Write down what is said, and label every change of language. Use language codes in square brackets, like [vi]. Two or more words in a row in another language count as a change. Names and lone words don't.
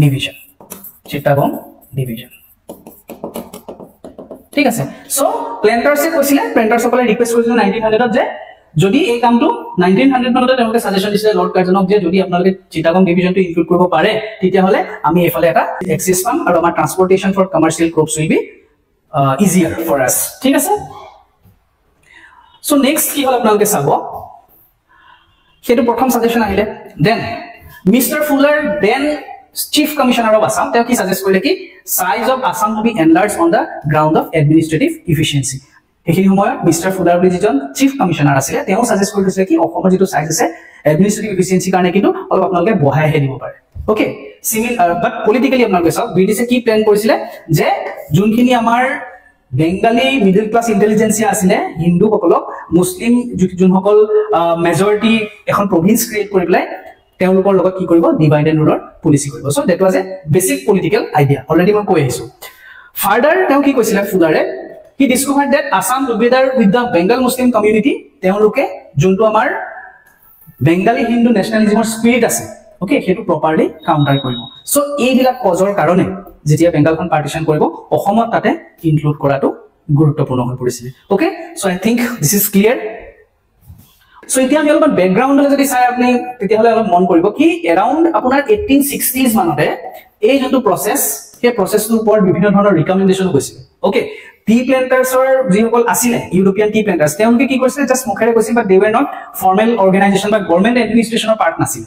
[as] ডিভিজন ঠিক আছে সো প্ল্যান্টাৰ্সে কৈছিল প্ল্যান্টাৰ্সকলে ৰিকুৱেষ্ট কৰিছিল 1900ত যে যদি এই কামটো 1900 মানতে তেওঁলোকে সাজেশন দিছিল লৰ্ড কাৰ্জনক যে যদি আপোনালোকে চিটাগং ডিভিজনটো ইনক্লুড কৰিব পাৰে তেতিয়া হলে আমি এফালে এটা এক্সেস পাম আৰু আমাৰ [en] transportation for commercial crops will be easier for us [as] ঠিক আছে সো নেক্সট কি হল আপোনালোকে চাব সেটো প্ৰথম সাজেশন আহিলে দেন Mr. [en] Fuller then Chief Commissioner of Assam [as] তেওঁ কি সাজেস্ট কৰিলে কি [en] size of Assam to be enlarged on the ground of administrative efficiency [as] এইখিনি সময়ত মিস্টাৰ ফুলাৰ বুলি যিজন চিফ কমিশনাৰ আছিল তেওঁ সাজেস্ট কৰিছিল কি অসমৰ যেটো সাইজ আছে [en] administrative efficiency [as] কাৰণে কিন্তু অলপ আপোনালোকে বঢ়াইহে দিব পাৰে [en] okay similar but politically [as] আপোনালোকে চাওক ব্ৰিটিছে কি প্ল্যান কৰিছিল যে যোনখিনি আমাৰ [en] Bengali middle class intelligentsia [as] আছিলে হিন্দু সকলক মুসলিম যোনসকল মেজৰিটি এখন প্ৰভিন্স ক্ৰিয়েট কৰি পেলাই তেওঁলোকৰ লগত কি কৰিব [en] divide and rule [as] পলিসি কৰিব [en] so that was a basic political idea [as] অলৰেডি মই কৈ আহিছো ফাৰ্দাৰ তেওঁ কি কৈছিল ফুলাৰে [en] he discovered that Assam together with the Bengal Muslim community [as] তেওঁলোকে যোনটো আমাৰ বেঙ্গালী হিন্দু ন্যাশনালিজমৰ স্পিৰিট আছে ওকে হেতু [en] properly counter [as] কৰিব সো এই দিলা কজৰ কাৰণে যেতিয়া বেঙ্গলখন পাৰ্টিশন কৰিব অসমত তাতে ইনক্লুড কৰাটো গুৰুত্বপূৰ্ণ হৈ পৰিছিল [en] okay so I think this is clear [as] সো এতিয়া আমি অলপ ব্যাকগ্ৰাউণ্ডলৈ যদি চাই আপুনি তেতিয়াহলে অলপ মন কৰিব কি এৰাউণ্ড আপোনাৰ 1860s মানতে এই যোনটো প্ৰসেস সেই প্ৰসেসটোৰ ওপৰত বিভিন্ন ধৰণৰ ৰিকমেন্ডেশন গৈছিল ওকে টি প্ল্যান্টাৰ্ছৰ যিসকল আছিল [en] European tea planters [as] তেওঁলোকে কি কৰিছিল জাস্ট মুখেৰে কৈছিল [en] but they were not formal organization [as] বা [en] government administration [as] পাৰ্ট নাছিল